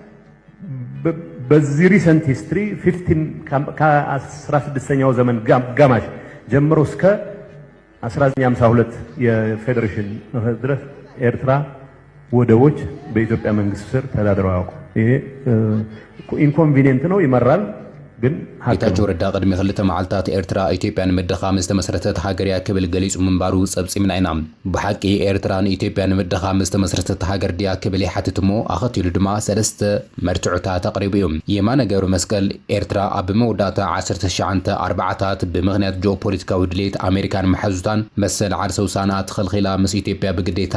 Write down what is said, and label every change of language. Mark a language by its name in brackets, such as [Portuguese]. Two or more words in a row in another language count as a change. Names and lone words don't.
[Amharic] በዚህ ሪሰንት ሂስትሪ 15 ከ16ኛው ዘመን ጋማሽ ጀምሮ እስከ 1952 የፌዴሬሽን ድረስ ኤርትራ ወደቦች በኢትዮጵያ መንግስት ስር ተዳድረው ያውቁ። ይሄ ኢንኮንቪኒየንት ነው፣ ይመራል። [Tigrinya] ጌታቸው ረዳ ቅድሚ 2 መዓልታት ኤርትራ ኢትዮጵያ ንምድኻም ዝተመስረተት ሃገር እያ ክብል ገሊጹ ምንባሩ ጸብጺምና ኢና። ብሓቂ ኤርትራ ንኢትዮጵያ ንምድኻም ዝተመስረተት ሃገር ድያ ክብል ይሓትት እሞ ኣኸቲሉ ድማ 3 መርትዑታት ኣቕሪቡ እዩ። የማነ ገብረ መስቀል ኤርትራ ኣብ መወዳእታ 1940ታት ብምኽንያት ጂኦፖለቲካዊ ድሌት ኣሜሪካን መሓዙታን መሰል ዓርሰ ውሳናት ተኸልኺላ ምስ ኢትዮጵያ ብግዴታ